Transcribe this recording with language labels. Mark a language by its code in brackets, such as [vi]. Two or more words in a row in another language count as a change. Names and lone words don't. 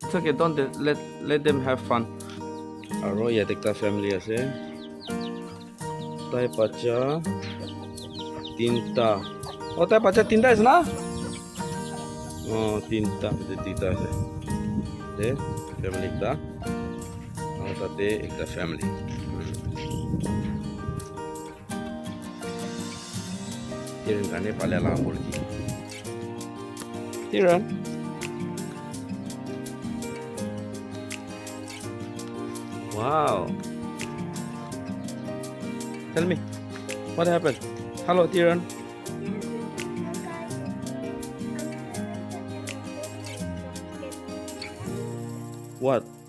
[en] It's okay. Don't let them have fun. [nag] Aro yate ekta family ase. Tai bacha tinta. Oh, tai bacha tinta ase na? Oh, tinta ase. De family ekta. Aro tate ekta family. Tiran kane palela murgi. Tiran. [en] Wow. Tell me, what happened? Hello, Tiran. What?